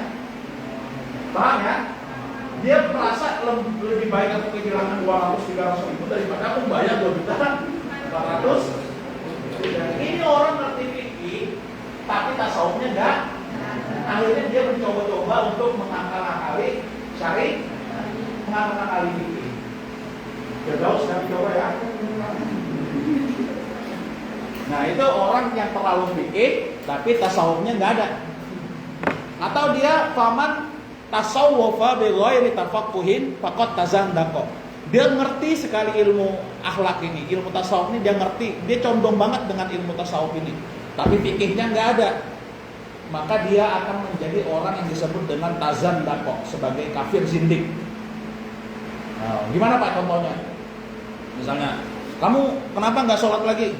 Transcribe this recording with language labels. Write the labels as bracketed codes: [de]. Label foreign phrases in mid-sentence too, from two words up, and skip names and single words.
[id] Paham ya? Dia merasa lebih baik aku kehilangan 200-300 ribu daripada aku bayar 2.400.000. Ini orang ngerti fikih, tapi tasawufnya enggak. Akhirnya dia mencoba-coba untuk mengakal-akali syari, mengakal-akali fikih. Firdaus sudah coba ya. Nah, itu orang yang terlalu fikih tapi tasawufnya enggak ada. Atau dia [ar] فمن تصوف بغير تفقه فقد تزندق. [id] Dia ngerti sekali ilmu akhlak ini, ilmu tasawuf ini dia ngerti, dia condong banget dengan ilmu tasawuf ini, tapi fikihnya nggak ada. Maka dia akan menjadi orang yang disebut dengan tazandaqa, sebagai kafir zindik. Nah, gimana Pak contohnya? Misalnya, kamu kenapa nggak sholat lagi?